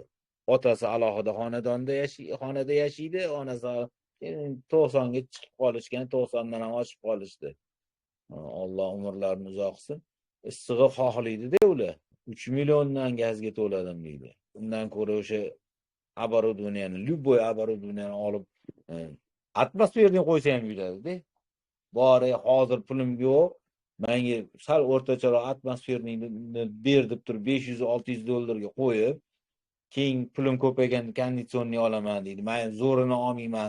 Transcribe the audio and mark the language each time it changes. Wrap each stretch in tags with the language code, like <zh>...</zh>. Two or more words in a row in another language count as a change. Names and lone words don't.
<uz>Otasi alohida xonada yashaydi, onasi 90 ga chiqib qolishgan, 90 dan ham oshib qolishdi. Alloh umrlarini uzoq qilsin. Issig'i xohlaydi-da ular. 3 milliondan gazga to'ladim deydi. Undan ko'ra o'sha оборудованияni,</uz> <ru>любой оборудованияni</ru> <uz>olib atmosferni qo'ysa ham yuradi-da. Bori hozir pulim yo'q. Menga sal o'rtacharoq atmosferni ber deb turib 500-600 dollarga qo'yib, keyin pulim ko'payganda konditsionniy olaman deydi. Men zo'rini olmayman.</uz>